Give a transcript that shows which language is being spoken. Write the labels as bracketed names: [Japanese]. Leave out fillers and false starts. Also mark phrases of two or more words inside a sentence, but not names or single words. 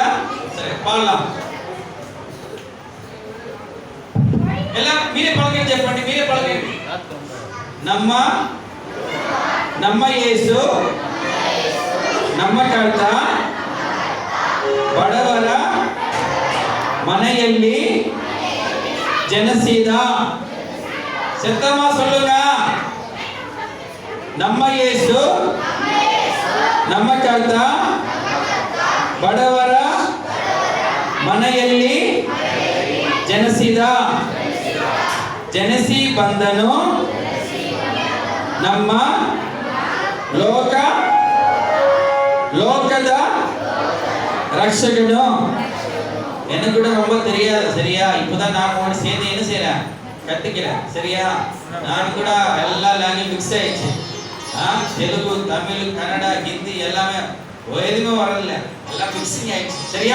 [Tamil] சரி பாடலாம். [Telugu] எல்லாம் మీరే పలకండి, చెప్పండి, మీరే పలకండి. [Kannada] ನಮ್ಮ ಯೇಸು ನಮ್ಮಕರ್ತ ಬಡವರ ಮನೆಯಲ್ಲಿ ಜನಿಸಿದ. [Tamil] சத்தமா சொல்லுங்க. நம்ம இயேசு [Kannada] ನಮ್ಮ ಕರ್ತ ಬಡವರ ಮನೆಯಲ್ಲಿ ಜನಿಸಿದ. ಜನಿಸಿ ಬಂದನು ನಮ್ಮ ಲೋಕದ ರಕ್ಷಕನು. [Tamil] எனக்கு கூட ரொம்ப தெரியாது, சரியா? இப்போதான் நான் உங்களோட சேர்ந்து என்ன செய்யறேன், கத்துக்கிறேன், சரியா? நான் கூட எல்லா [English] language mix [Tamil] ஆயிடுச்சு. தெலுங்கு, தமிழ், கன்னடா, ஹிந்தி எல்லாமே எதுவுமே வரல, எல்லாம் மிக்சிங் ஆயிடுச்சு, சரியா?